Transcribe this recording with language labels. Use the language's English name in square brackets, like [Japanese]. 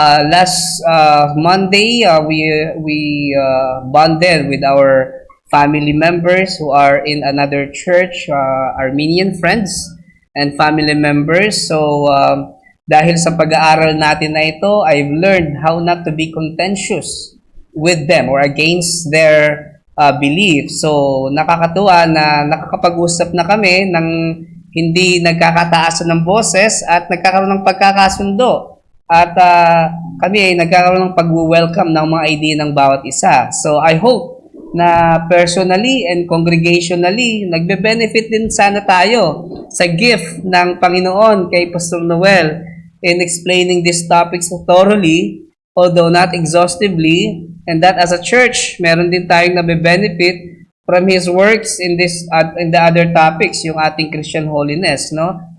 [English] Last Monday, we bonded with our family members who are in another church, Armenian friends and family members. So, [Filipino] dahil sa pag-aaral natin na ito, [English] I've learned how not to be contentious with them or against their belief. [Filipino] So, nakakatuwa na nakakapag-usap na kami ng hindi nagkakataasan ng boses at nagkakaroon ng pagkakasundo. At kami ay nagkakaroon ng pag-welcome ng mga idea ng bawat isa. [English] So, I hope na personally and congregationally, [Filipino] nagbe-benefit din sana tayo sa gift ng Panginoon kay [English] Pastor Noel in explaining these topics thoroughly, although not exhaustively, and that as a church, [Filipino] meron din tayong nabe-benefit [English] from his works in the other topics, yung ating Christian holiness, no?